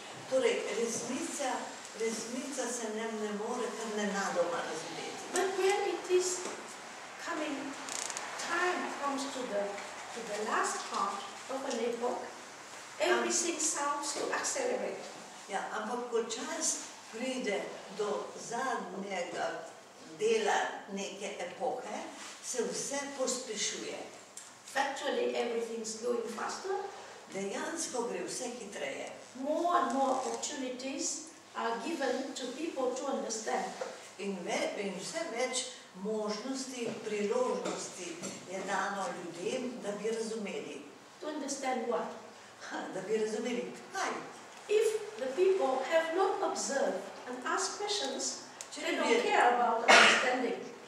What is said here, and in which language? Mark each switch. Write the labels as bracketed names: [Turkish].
[Slovenian] Torej, resnica se ne more kar nenadoma razumeti. [English] But when it is coming, time comes to the last part of an epoch, everything sounds to accelerate. [Slovenian] Ja, ampak ko čas pride do zadnjega dela neke epohe, se vse pospešuje. [English] Factually, everything's going faster. [Slovenian] dejansko gre vse hitreje. [English] More and more opportunities are given to people to understand. [Slovenian] In vse več možnosti, priložnosti je dano ljudem, da bi razumeli. [English] To understand what? [Slovenian] Da bi razumeli, kaj? [English] If the people have not observed and asked questions, they don't [Slovenian] ljudje, [English] care about understanding.